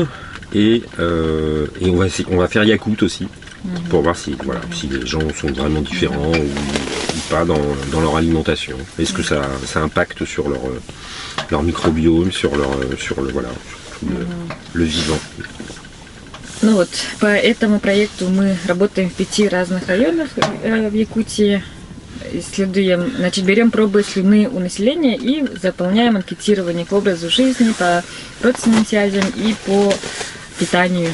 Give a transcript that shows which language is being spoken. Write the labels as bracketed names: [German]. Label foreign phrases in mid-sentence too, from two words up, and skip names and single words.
[French] Et on va faire Yakout aussi pour voir si les gens sont vraiment différents ou pas dans leur alimentation. Est-ce que ça impacte sur leur microbiome, sur le vivant. [Russian] Ну вот, по этому проекту мы работаем в 5 разных районах в Якутии. исследуем, значит, берем пробы слюны у населения и заполняем анкетирование по образу жизни, по родственным связям и по питанию.